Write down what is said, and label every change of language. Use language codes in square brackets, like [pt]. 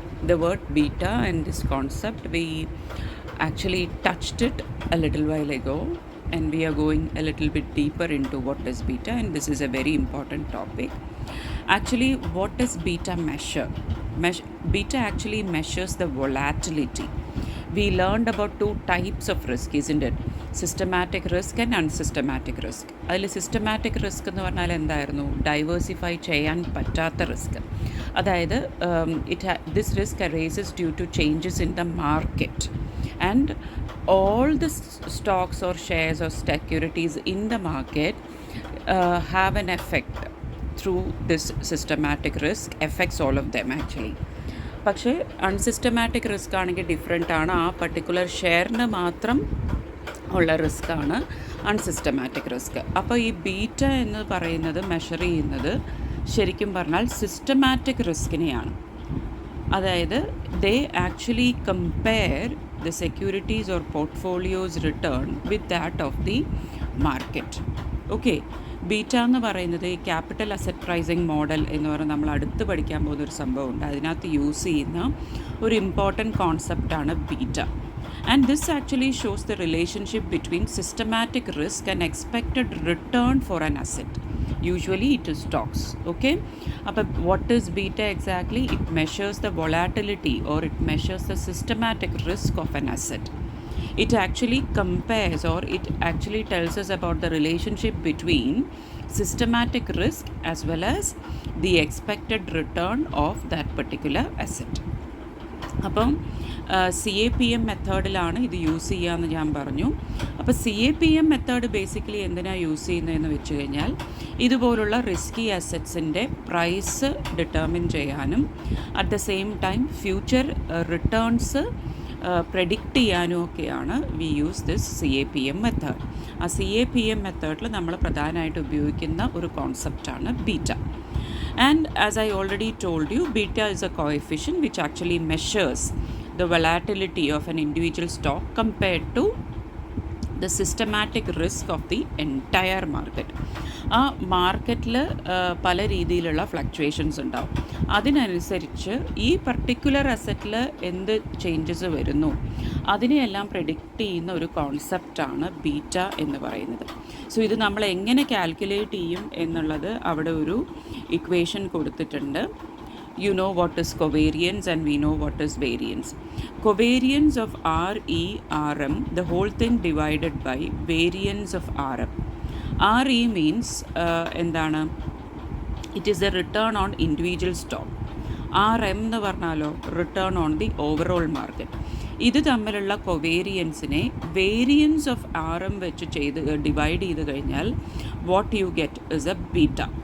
[en] The word beta and this concept, we actually touched it a little while ago, and we are going a little bit deeper into what is beta, and this is a very important topic. Actually, what does beta measure? Beta actually measures the volatility. We learned about two types of risk, isn't it? Systematic risk and unsystematic risk. [ml] അതിൽ systematic risk എന്ന് പറഞ്ഞാൽ എന്തായിരുന്നു? Diversify ചെയ്യാൻ പറ്റാത്ത risk. [en] അതായത് this risk arises due to changes in the market and all the stocks or shares or securities in the market have an effect through this systematic risk, affects all of them actually. [ml] പക്ഷേ unsystematic risk ആണെങ്കിൽ different ആണ്. ആ particular ഷെയറിന് മാത്രം ഉള്ള റിസ്ക്കാണ് unsystematic risk. അപ്പോൾ ഈ beta എന്ന് പറയുന്നത് മെഷർ ചെയ്യുന്നത് ശരിക്കും പറഞ്ഞാൽ സിസ്റ്റമാറ്റിക് റിസ്കിനെയാണ്. [en] അതായത് they actually compare the securities or portfolios return with that of the market. [ml] Okay, beta എന്ന് പറയുന്നത് ഈ ക്യാപിറ്റൽ അസറ്റ് പ്രൈസിങ് മോഡൽ എന്ന് പറഞ്ഞാൽ നമ്മൾ അടുത്ത് പഠിക്കാൻ പോകുന്നൊരു സംഭവമുണ്ട്. അതിനകത്ത് യൂസ് ചെയ്യുന്ന ഒരു important കോൺസെപ്റ്റാണ് beta. [en] And this actually shows the relationship between systematic risk and expected return for an asset. Usually it is stocks. Okay, but what is beta exactly? It measures the volatility or it measures the systematic risk of an asset. It actually compares or it actually tells us about the relationship between systematic risk as well as the expected return of that particular asset. [ml] അപ്പം CAPM മെത്തേഡിലാണ് ഇത് use ചെയ്യുകയെന്ന് ഞാൻ പറഞ്ഞു. അപ്പോൾ CAPM method basically എന്തിനാണ് use ചെയ്യുന്നതെന്ന് വെച്ച് കഴിഞ്ഞാൽ ഇതുപോലുള്ള റിസ്കി അസറ്റ്സിൻ്റെ പ്രൈസ് ഡിറ്റർമിൻ ചെയ്യാനും [en] at the same time future returns predict [ml] ചെയ്യാനും ഒക്കെയാണ് [en] We use this CAPM method. [ml] ആ CAPM മെത്തേഡിൽ നമ്മൾ പ്രധാനമായിട്ട് ഉപയോഗിക്കുന്ന ഒരു കോൺസെപ്റ്റാണ് beta. [en] And as I already told you, beta is a coefficient which actually measures the volatility of an individual stock compared to the systematic risk of the entire market. [ml] ആ മാർക്കറ്റിൽ പല രീതിയിലുള്ള ഫ്ലക്ച്വേഷൻസ് ഉണ്ടാവും. അതിനനുസരിച്ച് ഈ പർട്ടിക്കുലർ അസറ്റിൽ എന്ത് changes വരുന്നു അതിനെയെല്ലാം പ്രെഡിക്റ്റ് ചെയ്യുന്ന ഒരു കോൺസെപ്റ്റാണ് ബീറ്റ എന്ന് പറയുന്നത്. സോ ഇത് നമ്മൾ എങ്ങനെ കാൽക്കുലേറ്റ് ചെയ്യും എന്നുള്ളത് അവിടെ ഒരു ഇക്വേഷൻ കൊടുത്തിട്ടുണ്ട്. [en] You know what is covariance and we know what is variance. Covariance of RE/RM, the whole thing divided by variance of RM. RE means [ml] എന്താണ്? [en] It is the return on individual stock. [ml] RM എന്ന് പറഞ്ഞാലോ [en] Return on the overall market. [ml] ഇത് തമ്മിലുള്ള കൊവേരിയൻസിനെ variance of RM വെച്ച് divide ചെയ്ത് കഴിഞ്ഞാൽ [en] What you get is a beta.